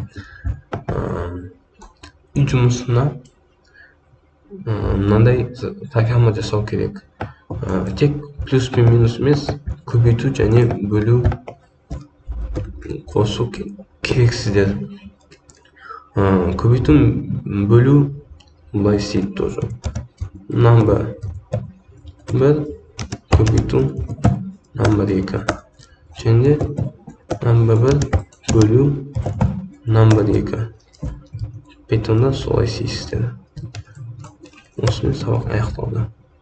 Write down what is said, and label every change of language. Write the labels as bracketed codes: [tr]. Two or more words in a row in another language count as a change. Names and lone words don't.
[kk] Үй жұмысына мынандай программа жасау керек. Тек плюс пен минус емес, көбейту және бөлу қосу керексіздер. Көбейту бөлу былай істейді тоже. Number 1 көбейту number 2. Және number 1 бөлу number 2. Python'da солай істейсіздер. Осымен сабақ аяқталды.